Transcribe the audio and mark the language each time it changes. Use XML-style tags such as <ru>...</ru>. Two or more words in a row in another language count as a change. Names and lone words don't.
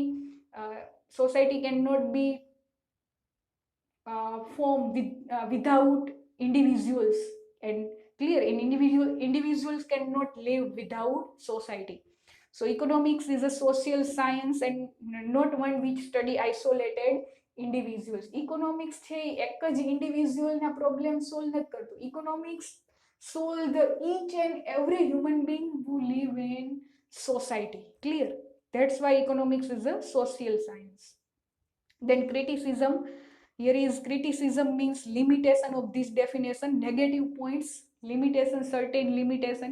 <en>Society cannot be form without individuals, and clear, in individuals cannot live without society. So economics is a social science and not one which study isolated individuals.</en> <gu>Economics છે એક જ individual ના</gu> <en>problem solve</en> <gu>નથી કરતું.</gu> <en>Economics solve the each and every human being who live in society. Clear? That's why economics is a social science. Then criticism. Here is criticism means limitation of this definition, negative points, limitation, certain limitation.</en>